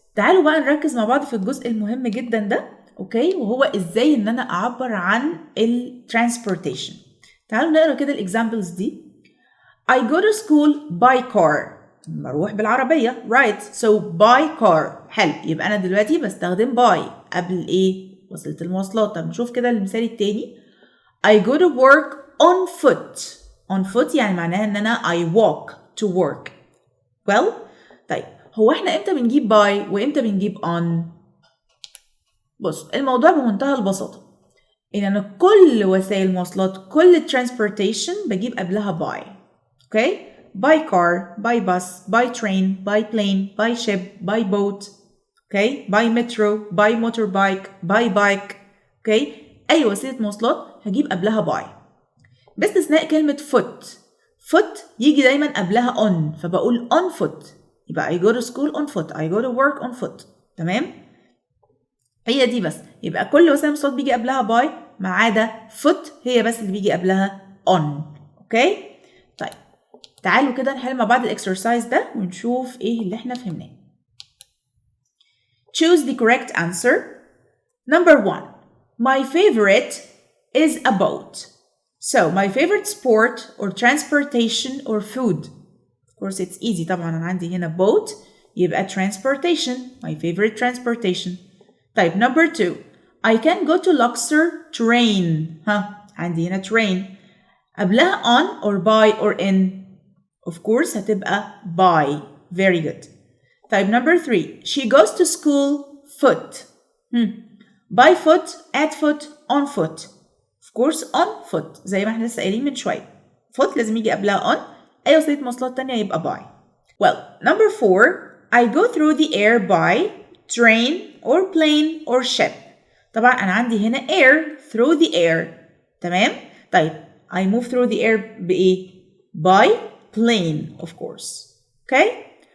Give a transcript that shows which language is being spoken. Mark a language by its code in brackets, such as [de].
[ar] تعالوا بقى نركز مع بعض في الجزء المهم جدا ده، اوكي، وهو ازاي ان انا اعبر عن الترانسبورتيشن. تعالوا نقرا كده الاكزامبلز دي. [en] I go to school by car. [ar] بروح بالعربية. [en] right. so by car. حلو. [ar] يبقى أنا دلوقتي بستخدم by قبل إيه؟ وسيلة المواصلات. طب نشوف كده المثال التاني. [en] I go to work on foot. on foot [ar] يعني معناها إن أنا [en] I walk to work. well. [ar] طيب هو إحنا إمتى بنجيب by وإمتى بنجيب on؟ بص الموضوع بمنتهى البساطة. إن أنا كل وسائل المواصلات كل transportation بجيب قبلها by. [en] okay. by car, by bus, by train, by plane, by ship, by boat, okay, by metro, by motorbike, by bike, okay. [ar] أي وسيلة مواصلات هجيب قبلها by. باستثناء كلمة foot. [en] foot [ar] يجي دايما قبلها [en] on، فبقول on foot. يبقى I go to school on foot, I go to work on foot. [ar] تمام؟ هي دي بس. يبقى كل وسائل المواصلات بيجي قبلها by ما عدا foot هي بس اللي بيجي قبلها on. اوكي؟ طيب تعالوا كده نحل مع بعض الاكسرسايز ده ونشوف ايه اللي احنا فهمناه. [en] Choose the correct answer. Number 1. My favorite is a boat. So my favorite sport or transportation or food. Of course it's easy [ar] طبعا أنا عندي هنا [en] boat يبقى transportation. My favorite transportation. طيب number 2. I can go to Luxor train. [ar] عندي هنا train. [en] قبلها on or by or in. Of course [ar] هتبقى [en] by. Very good. طيب number 3. She goes to school foot. By foot, at foot, on foot. Of course on foot [ar] زي ما احنا لسه قايلين من شوية. foot لازم يجي قبلها on. أي وسيلة مواصلات تانية يبقى by. Well, number 4. [en] I go through the air by train or plane or ship. [ar] طبعا أنا عندي هنا [en] air through the air. [ar] تمام؟ طيب [en] I move through the air بإيه؟ by plane, of course. Okay?